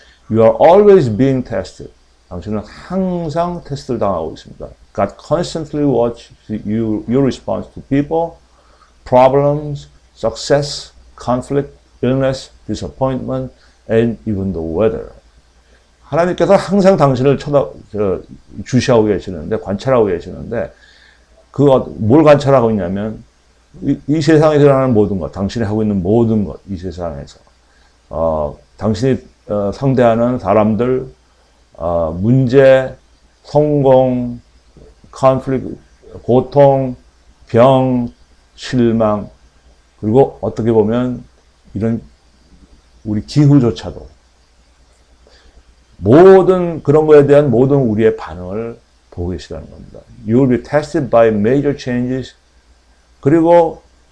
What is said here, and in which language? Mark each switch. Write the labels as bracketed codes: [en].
[en] You are always being tested. [ko] 당신은 항상 테스트를 당하고 있습니다. [en] God constantly watches your response to people, problems, success, conflict, illness, disappointment, and even the weather. [ko] 하나님께서 항상 당신을 주시하고 계시는데, 관찰하고 계시는데, 뭘 관찰하고 있냐면, 이 세상에서 일어나는 모든 것, 당신이 하고 있는 모든 것, 이 세상에서. 당신이 상대하는 사람들, 문제, 성공, conflict, 고통, 병, 실망, 그리고 어떻게 보면 이런 우리 기후조차도 모든 그런 거에 대한 모든 우리의 반응을 보고 계시다는 겁니다. [en] You will be tested by major changes. [ko] 그리고